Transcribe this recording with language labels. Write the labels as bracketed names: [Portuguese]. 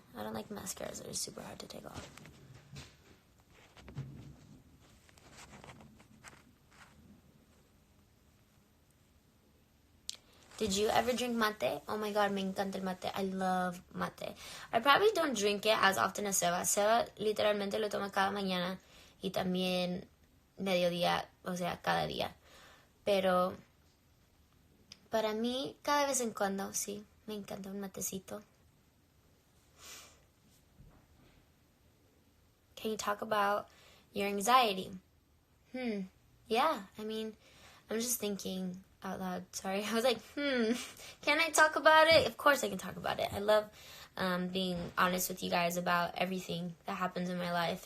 [English] I don't like mascaras that are super hard to take off. Did you ever drink mate? Oh my god, [Spanish] me encanta el mate. [English] I love mate. I probably don't drink it as often as Seba. [Spanish] Seba literalmente lo toma cada mañana y también mediodía, o sea, cada día. Pero para mí, cada vez en cuando, sí, me encanta un matecito. [English] Can you talk about your anxiety? Yeah, I mean, I'm just thinking out loud. Sorry. I was like, can I talk about it? Of course I can talk about it. I love being honest with you guys about everything that happens in my life.